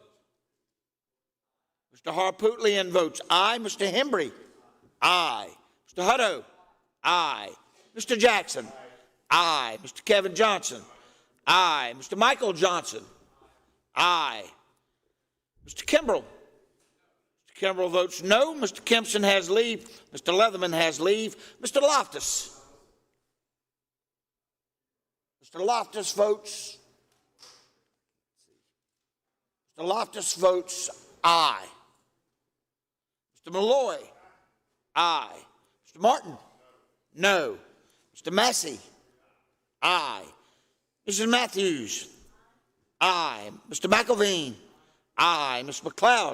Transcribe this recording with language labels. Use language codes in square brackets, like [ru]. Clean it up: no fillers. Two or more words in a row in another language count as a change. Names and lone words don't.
[en] Mr. Harpootlian votes aye. Mr. Hembry. Aye. Mr. Hutto. Aye. Mr. Jackson. Aye. Mr. Kevin Johnson. Aye. Mr. Michael Johnson. Aye. Mr. Kimbrell. Mr. Kimbrell votes no. Mr. Kempson has leave. Mr. Leatherman has leave. Mr. Loftus. Mr. Loftus votes. Mr. Loftus votes aye. Mr. Malloy. Aye. Mr. Martin. No. Mr. Massey. Aye. Mrs. Matthews. Aye. Mr. McElveen. Aye. Mr. McLeod.